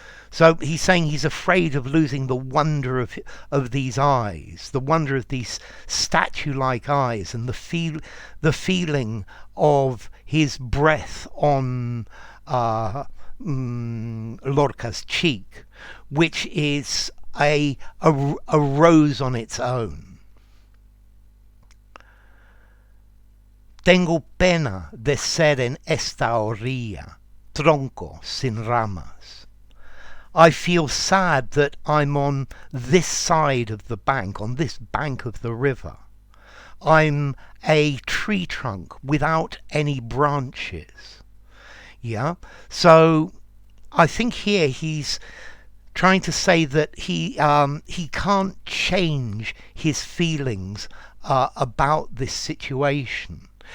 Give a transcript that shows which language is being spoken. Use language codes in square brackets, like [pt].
[en] So he's saying he's afraid of losing the wonder of these eyes, the wonder of these statue-like eyes, and the feeling of his breath on Lorca's cheek, which is a rose on its own. [es] Tengo pena de ser en esta orilla, tronco sin ramas. [en] I feel sad that I'm on this side of the bank, on this bank of the river. I'm a tree trunk without any branches. Yeah. So I think here he's trying to say that he can't change his feelings about this situation.